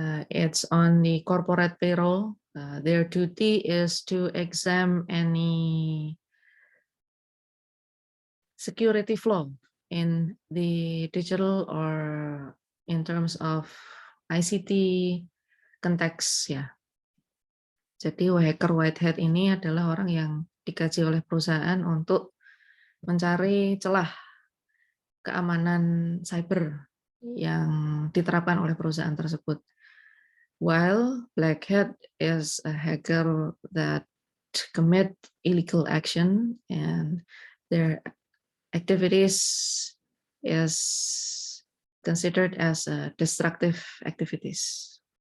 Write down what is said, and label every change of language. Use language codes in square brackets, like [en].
[en] It's on the corporate payroll. Their duty is to examine any security flaw in the digital or in terms of ICT context ya. [id] Jadi hacker white hat ini adalah orang yang digaji oleh perusahaan untuk mencari celah keamanan cyber yang diterapkan oleh perusahaan tersebut. [en] While black hat is a hacker that commit illegal action and their activities is considered as destructive activities.